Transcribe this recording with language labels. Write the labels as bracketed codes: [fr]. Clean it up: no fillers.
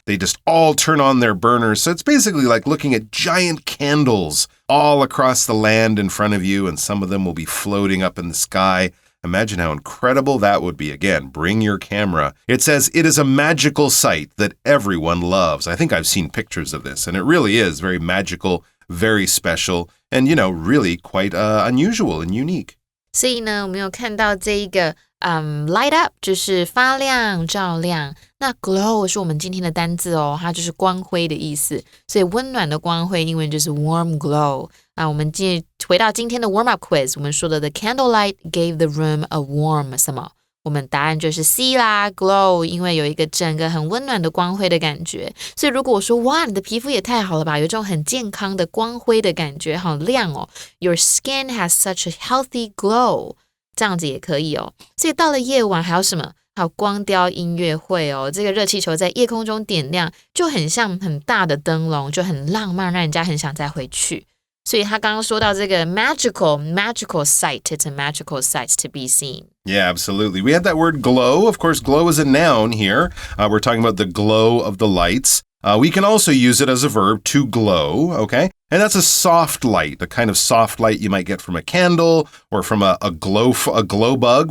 [en] They just all turn on their burners. So it's basically like looking at giant candles all across the land in front of you, and some of them will be floating up in the sky. Imagine how incredible that would be. Again, bring your camera. It says it is a magical sight that everyone loves. I think I've seen pictures of this, and it really is very magical, very special, and, really quite unusual and unique. [zh] 所以呢，我们有看到这一个light up 就是发亮照亮，那 glow 是我们今天的单字哦，它就是光辉的意思，所以温暖的光辉英文就是 warm glow。我们回到今天的 warm up quiz， 我们说的 [en] the candlelight gave the room a warm [zh] 什么？我们答案就是 C 啦 glow， 因为有一个整个很温暖的光辉的感觉。所以如果我说哇，你的皮肤也太好了吧，有这种很健康的光辉的感觉，好亮哦， [en] Your skin has such a healthy glow， [zh] 这样子也可以哦。所以到了夜晚还有什么？还有光雕音乐会哦，这个热气球在夜空中点亮，就很像很大的灯笼，就很浪漫，让人家很想再回去。所以他刚刚说到这个 [en] magical sight, it's a magical sight to be seen. Yeah, absolutely. We had that word glow. Of course, glow is a noun here. We're talking about the glow of the lights. We can also use it as a verb to glow, okay? And that's a soft light, the kind of soft light you might get from a candle or from a glow bug.